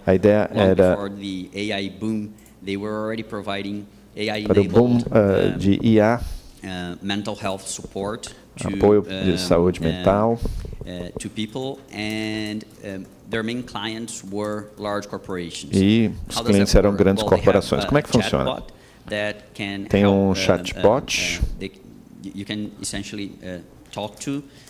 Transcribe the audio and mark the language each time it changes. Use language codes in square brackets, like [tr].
[pt] a ideia era [en] for the AI boom, they were already providing [pt] para o boom de IA, [en] mental health support, [pt] apoio de saúde mental, [en] to people, and their main clients were large corporations. [pt] E os clientes eram grandes corporações. Como é que funciona? Tem um chatbot. [en] You can essentially talk to.